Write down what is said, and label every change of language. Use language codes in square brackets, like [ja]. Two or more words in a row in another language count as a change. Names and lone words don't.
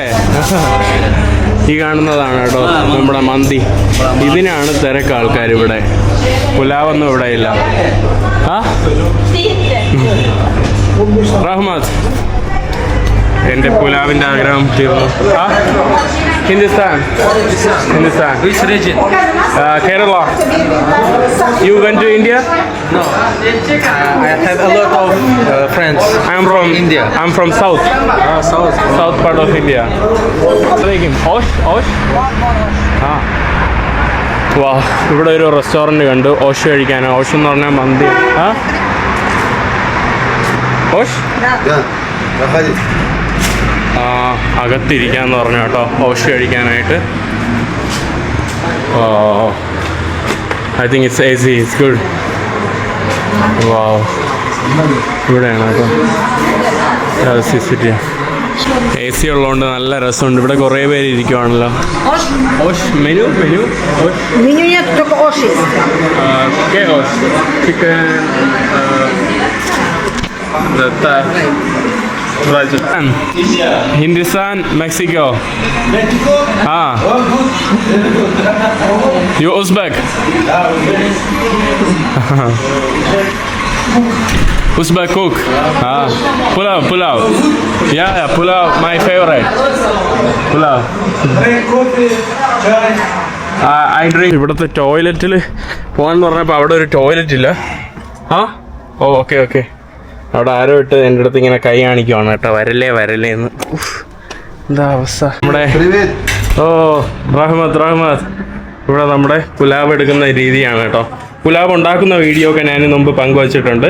[ml] ഈ കാണുന്നതാണ് കേട്ടോ നമ്മുടെ മന്തി. ഇതിനാണ് തിരക്ക് ആൾക്കാർ ഇവിടെ. പുലാവൊന്നും ഇവിടെ ഇല്ല. റഹ്മത്ത്, എൻ്റെ പുലാവിൻ്റെ ആഗ്രഹം തീർന്നു. ഹിന്ദുസ്ഥാൻ. [en] Which region? Kerala. You went to India? No. I have a lot of friends. I'm from India. I'm from south. South part of India. Osh. [ml] വാ, ഇവിടെ ഒരു റെസ്റ്റോറൻറ്റ് കണ്ടു. ഓഷ് കഴിക്കാനാണ്. ഓഷ് എന്ന് പറഞ്ഞാൽ മന്തി. ഓഷ് അകത്തിരിക്കാന്ന് പറഞ്ഞു കേട്ടോ, ഓഷ് കഴിക്കാനായിട്ട്. [en] I think it's AC. It's good. [ml] വാ, ഇവിടെയാണ് കേട്ടോ സിറ്റി. AC ഉള്ളതുകൊണ്ട് നല്ല രസമുണ്ട്. ഇവിടെ കുറേ പേര് ഇരിക്കുവാണല്ലോ. ഓഷ് മെനു [ru] Меню нет, только оши. [ml] ഓഷ് ചിക്കൻ, [en] Hindustan, Mexico. You Uzbek? Uzbek cook. Pulav. Yeah, pulav. My favorite. Pulav. I drink. [ml] ഇവിടുത്തെ ടോയ്ലറ്റിൽ പോകാന്ന് പറഞ്ഞപ്പോൾ അവിടെ ഒരു ടോയ്ലറ്റ് ഇല്ല. ഓക്കെ. അവിടെ ആരോ ഇട്ട് എൻ്റെ അടുത്ത് ഇങ്ങനെ കൈ കാണിക്കുവാണ് കേട്ടോ, വരല്ലേ എന്ന്. എന്താ അവസ്ഥ നമ്മുടെ. റഹ്മത്ത്. ഇവിടെ നമ്മുടെ പുലാവ് എടുക്കുന്ന രീതിയാണ് കേട്ടോ. പുലാവ് ഉണ്ടാക്കുന്ന വീഡിയോ ഒക്കെ ഞാൻ മുമ്പ് പങ്കുവച്ചിട്ടുണ്ട്.